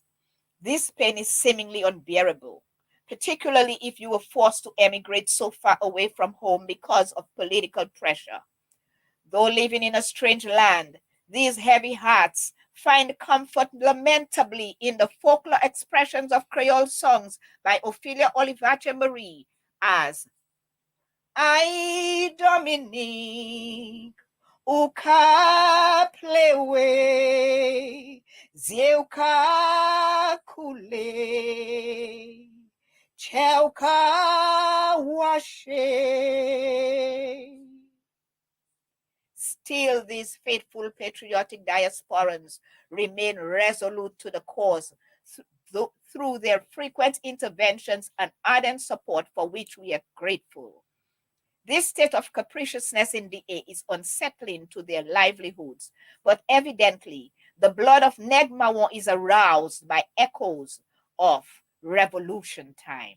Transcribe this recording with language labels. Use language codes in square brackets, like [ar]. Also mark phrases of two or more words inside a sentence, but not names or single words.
[en] This pain is seemingly unbearable, particularly if you were forced to emigrate so far away from home because of political pressure. Though living in a strange land, these heavy hearts find comfort lamentably in the folklore expressions of Creole songs by Ophelia Olivache Marie as [acf] Ay Dominique, ou ka plewe, zye ou ka koule, che ou ka washe. [en] Still, these faithful patriotic diasporans remain resolute to the cause through their frequent interventions and ardent support, for which we are grateful. This state of capriciousness in the air is unsettling to their livelihoods, but evidently the blood of Ned Mawon is aroused by echoes of revolution time.